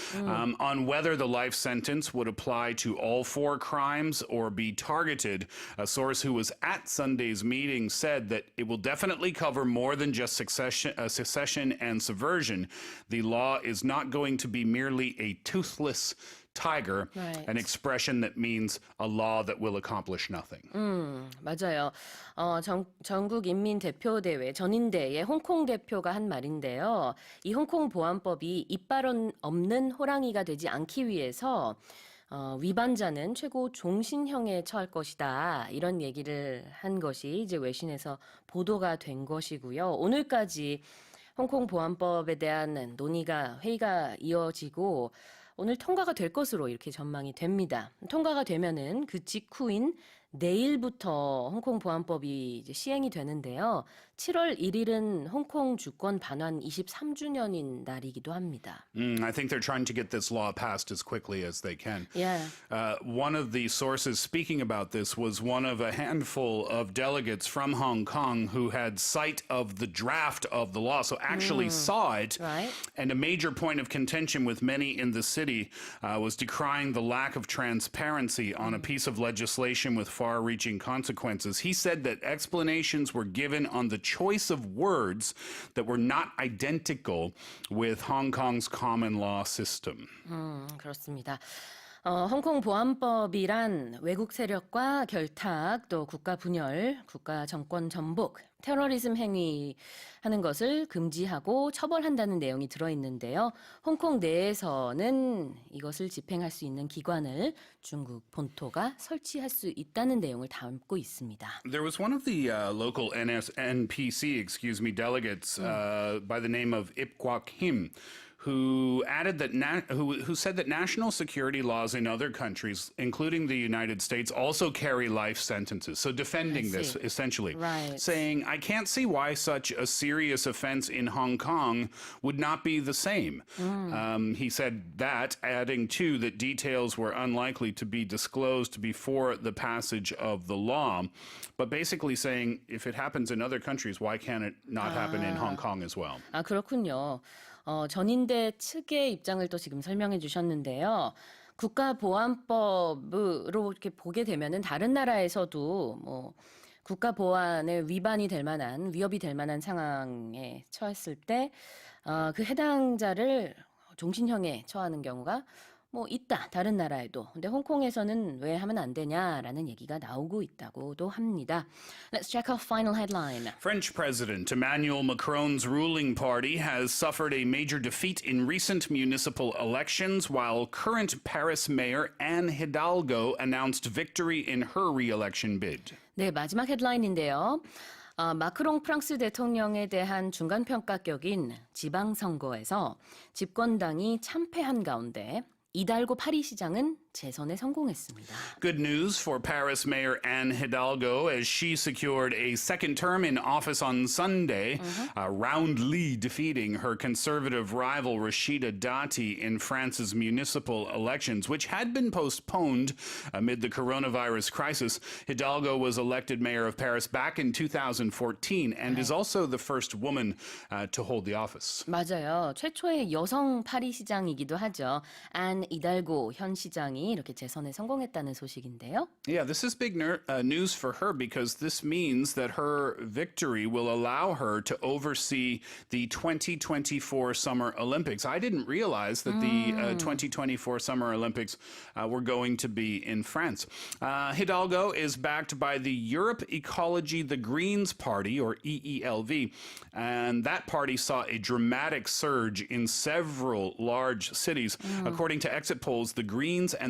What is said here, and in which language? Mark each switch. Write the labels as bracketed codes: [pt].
[en] On whether the life sentence would apply to all four crimes or be targeted, a source who was at Sunday's meeting said that it will definitely cover more than just secession and subversion. The law is not going to be merely a toothless tiger, Right. an expression that means a law that will accomplish nothing. [ko] 맞아요. 전국 인민대표대회 전인대의 홍콩 대표가 한 말인데요. 이 홍콩 보안법이 이빨 없는 호랑이가 되지 않기 위해서 위반자는 최고 종신형에 처할 것이다. 이런 얘기를 한 것이 이제 외신에서 보도가 된 것이고요. 오늘까지 홍콩 보안법에 대한 회의가 이어지고 오늘 통과가 될 것으로 이렇게 전망이 됩니다. 통과가 되면은 그 직후인 내일부터 홍콩 보안법이 이제 시행이 되는데요. 7월 1일은 홍콩 주권 반환 23주년인 날이기도 합니다. [en] I think they're trying to get this law passed as quickly as they can. Yeah. One of the sources speaking about this was one of a handful of delegates from Hong Kong who had sight of the draft of the law, so actually saw it. Right. And a major point of contention with many in the city was decrying the lack of transparency on a piece of legislation with far-reaching consequences. He said that explanations were given on the choice of words that were not identical with Hong Kong's common law system. [ko] 그렇습니다. 홍콩 보안법이란 외국 세력과 결탁, 또 국가 분열, 국가 정권 전복, 테러리즘 행위하는 것을 금지하고 처벌한다는 내용이 들어있는데요. 홍콩 내에서는 이것을 집행할 수 있는 기관을 중국 본토가 설치할 수 있다는 내용을 담고 있습니다. [en] There was one of the local NPC, delegates by the name of Ip Kwak Him, who added that who said that national security laws in other countries, including the United States, also carry life sentences. So defending this, essentially, Right. saying, I can't see why such a serious offense in Hong Kong would not be the same. He said that, adding too that details were unlikely to be disclosed before the passage of the law, but basically saying, if it happens in other countries, why can't it not happen in Hong Kong as well? [ko] 아, 그렇군요. 전인대 측의 입장을 또 지금 설명해 주셨는데요. 국가보안법으로 이렇게 보게 되면은 다른 나라에서도 뭐 국가보안에 위반이 될 만한, 위협이 될 만한 상황에 처했을 때, 그 해당자를 종신형에 처하는 경우가 뭐 있다, 다른 나라에도. 근데 홍콩에서는 왜 하면 안 되냐라는 얘기가 나오고 있다고도 합니다. [en] Let's check our final headline. French President Emmanuel Macron's ruling party has suffered a major defeat in recent municipal elections, while current Paris Mayor Anne Hidalgo announced victory in her re-election bid. [ko] 네, 마지막 헤드라인인데요. 마크롱 프랑스 대통령에 대한 중간평가격인 지방선거에서 집권당이 참패한 가운데 이달고 파리시장은 재선에 성공했습니다. [en] Good news for Paris Mayor Anne Hidalgo as she secured a second term in office on Sunday, roundly defeating her conservative rival Rachida Dati in France's municipal elections, which had been postponed amid the coronavirus crisis. Hidalgo was elected mayor of Paris back in 2014 and is also the first woman to hold the office. [ko] 맞아요. 최초의 여성 파리시장이기도 하죠. 안 이달고 현 시장이 이렇게 재선에 성공했다는 소식인데요. [en] Yeah, this is big news for her because this means that her victory will allow her to oversee the 2024 Summer Olympics. I didn't realize that the 2024 Summer Olympics were going to be in France. Hidalgo is backed by the Europe Ecology the Greens Party, or EELV, and that party saw a dramatic surge in several large cities. According to exit polls, the Greens and